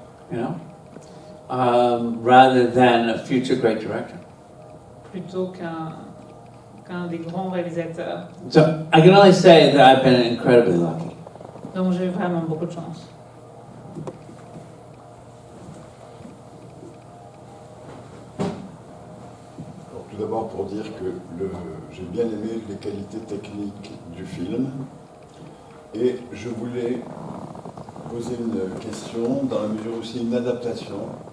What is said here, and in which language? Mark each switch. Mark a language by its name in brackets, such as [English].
[English] You know, rather than a future great director. [French] Plutôt qu'un des grands réalisateurs. [English] So I can only say that I've been incredibly lucky. [French] Donc j'ai eu vraiment beaucoup de chance. Alors, tout d'abord pour dire que j'ai bien aimé les qualités techniques du film et je voulais poser une question dans la mesure où c'est une adaptation.